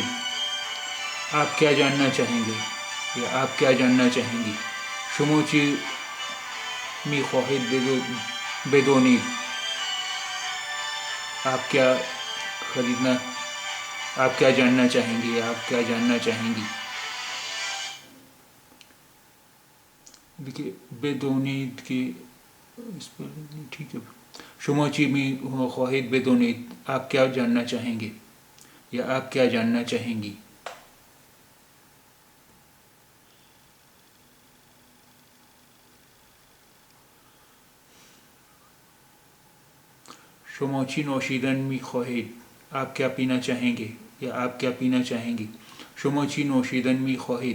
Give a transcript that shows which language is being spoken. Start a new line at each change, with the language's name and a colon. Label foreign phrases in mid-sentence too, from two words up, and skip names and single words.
Urdu: آپ کیا جاننا چاہیں گے یا آپ کیا جاننا چاہیں گی؟
Persian: شما چی می خواهید بدانید؟
Urdu: آپ کیا خریدنا آپ کیا جاننا چاہیں گے یا آپ کیا جاننا چاہیں گی؟ دیکھیے بدونید کے اس پر ٹھیک ہے.
Persian: شما چی می خواهید بدونید؟
Urdu: آپ کیا جاننا چاہیں گے یا آپ کیا جاننا چاہیں گی؟
Persian: شما چی نوشیدن می خواهید؟
Urdu: آپ کیا پینا چاہیں گے یا آپ کیا پینا چاہیں گی؟
Persian: شما چی نوشیدن می خواهید؟